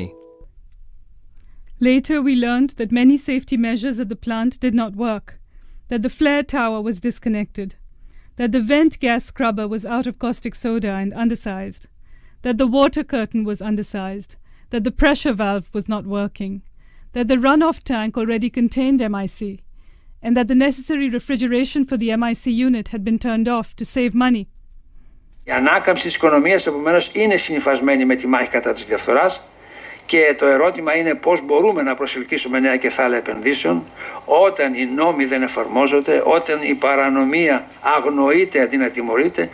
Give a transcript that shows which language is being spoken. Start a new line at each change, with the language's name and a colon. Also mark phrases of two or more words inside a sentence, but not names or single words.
English: Later we learned that many safety measures at the plant did not work, that the flare tower was disconnected, that the vent gas scrubber was out of caustic soda and undersized, that the water curtain was undersized, that the pressure valve was not working, that the runoff tank already contained MIC, and that the necessary refrigeration for the MIC unit had been turned off to save money.
Greek: Η ανάκαμψη της οικονομίας, επομένως, είναι συνυφασμένη με τη μάχη κατά της διαφθοράς και το ερώτημα είναι πώς μπορούμε να προσελκύσουμε νέα κεφάλαια επενδύσεων όταν οι νόμοι δεν εφαρμόζονται, όταν η παρανομία αγνοείται αντί να τιμωρείται.